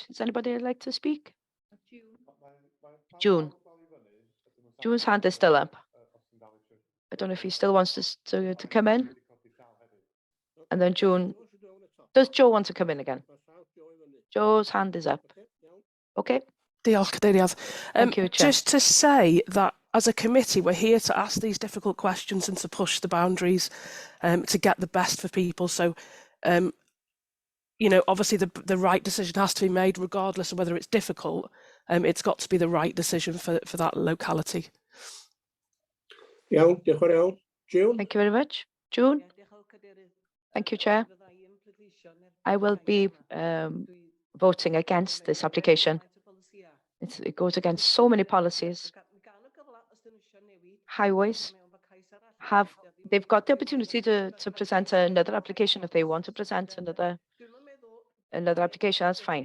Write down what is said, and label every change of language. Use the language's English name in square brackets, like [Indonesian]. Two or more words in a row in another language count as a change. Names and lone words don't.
[English] Does anybody like to speak? June. June's hand is still up. I don't know if he still wants to come in. And then June. Does Joe want to come in again? Joe's hand is up. Okay. [Welsh] Diolch, Cadeirydd. [English] Thank you, Chair. Just to say that as a committee, we're here to ask these difficult questions and to push the boundaries to get the best for people. So, you know, obviously the right decision has to be made regardless of whether it's difficult. It's got to be the right decision for that locality. [Welsh] Iawn, diolch yn fawr iawn. [English] June? Thank you very much. June? Thank you, Chair. I will be voting against this application. It goes against so many policies. Highways they've got the opportunity to present another application if they want to present another application, that's fine.